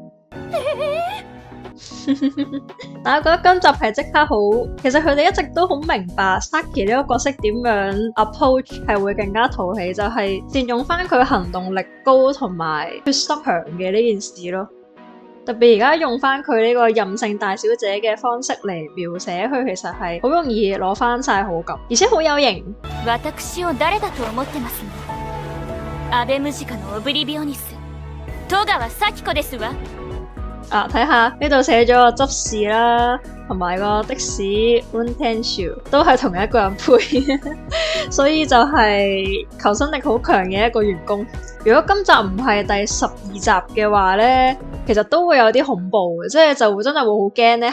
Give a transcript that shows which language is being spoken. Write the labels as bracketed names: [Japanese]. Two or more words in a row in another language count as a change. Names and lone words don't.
[Cantonese] 但我覺得今集係即刻好，其實佢哋一直都好明白 Saki 呢個角色點樣 approach 係會更加討喜，就係善用翻佢行動力高同埋決心強嘅呢件事咯。特別而家用翻佢呢個任性大小姐嘅方式嚟描寫佢，其實係好容易攞翻晒好感，而且好有型。 [Japanese] 私を誰だと思ってますの？阿部ムジカのオブリビオニス、戸川咲子ですわ。 [Cantonese] 睇下呢度寫咗個執事啦，同埋個的士 Untenshu 都係同一個人配，所以就係求生力好強嘅一個員工。如果今集唔係第12集嘅話呢，其實都會有啲恐怖嘅，即係就會真係會好驚呢。